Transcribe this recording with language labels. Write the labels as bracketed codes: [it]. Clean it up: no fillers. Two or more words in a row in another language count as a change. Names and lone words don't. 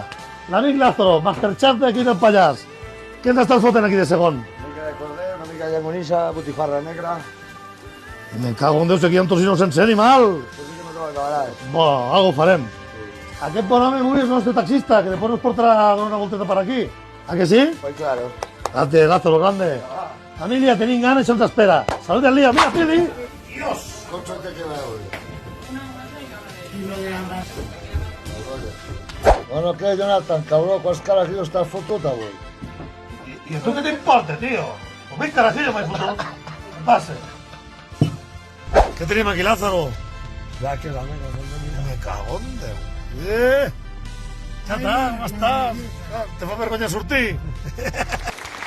[ca] L'amic Lázaro, masterchef d'aquí del Pallars. Què ens estàs fotent aquí de segon? Una mica de corder, una mica de llangonissa, botifarra negra. Me cago en Déu, aquí hi ha un tocino sense animal. Això sí que no te lo acabaràs. Bueno, algo farem. Aquest bon home avui és el nostre taxista, que després nos portarà a donar una volteta per aquí. A que sí? [es] Pues claro. [ca] Gràcies, [es] Lázaro, grande. [ca] Familia, tenim gana, això ens espera. Salut del dia, mira, Pili. [es] Dios. Com se te queda hoy? Bueno, ¿qué, Jonathan? Cabrón, ¿cuántos carajillos estás [ca] fotut avui? [es] ¿Y a tú qué te importa, tío? Pues ven carajillo, me puto. ¿Qué pasa? ¿Qué tenemos aquí, Lázaro? [ca] Gràcies, amigo. Me cago en Déu. Ja està, com estàs? Te fa vergonya sortir?